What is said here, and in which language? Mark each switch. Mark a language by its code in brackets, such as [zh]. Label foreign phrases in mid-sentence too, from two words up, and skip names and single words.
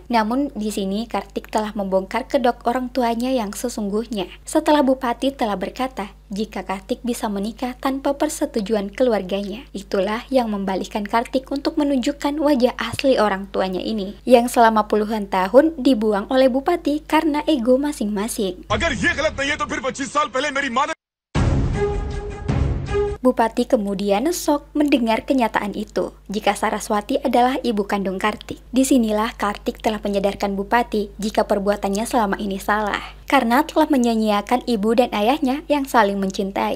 [id] Namun di sini Kartik telah membongkar kedok orang tuanya yang sesungguhnya. Setelah Bupati telah berkata jika Kartik bisa menikah tanpa persetujuan keluarganya. Itulah yang membalikkan Kartik untuk menunjukkan wajah asli orang tuanya ini, yang selama puluhan tahun dibuang oleh Bupati karena ego masing-masing. [hi] अगर ये गलत नहीं है तो फिर 25 साल पहले मेरी माँ ने [id] Bupati kemudian shock mendengar kenyataan itu, jika Saraswati adalah ibu kandung Kartik. Disinilah Kartik telah menyadarkan Bupati jika perbuatannya selama ini salah, karena telah menyanyiakan ibu dan ayahnya yang saling mencintai.